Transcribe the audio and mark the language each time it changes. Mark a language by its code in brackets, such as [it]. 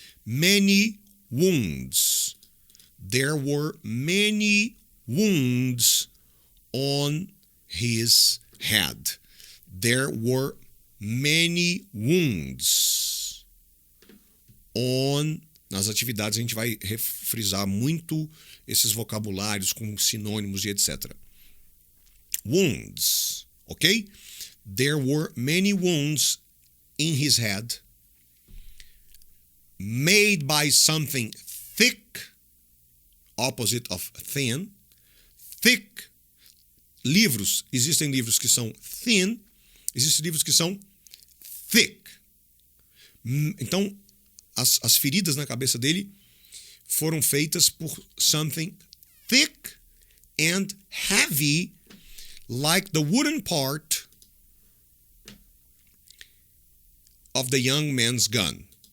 [en] Many wounds. There were many wounds on his head. There were many wounds on... [pt] Nas atividades a gente vai frisar muito esses vocabulários com sinônimos e etc. [en] Wounds, ok? There were many wounds in his head, made by something thick, opposite of thin. Thick. [pt] Livros, existem livros que são thin, existem livros que são thick. Então, as feridas na cabeça dele foram feitas por [en] something thick and heavy, like the wooden part of the young man's gun.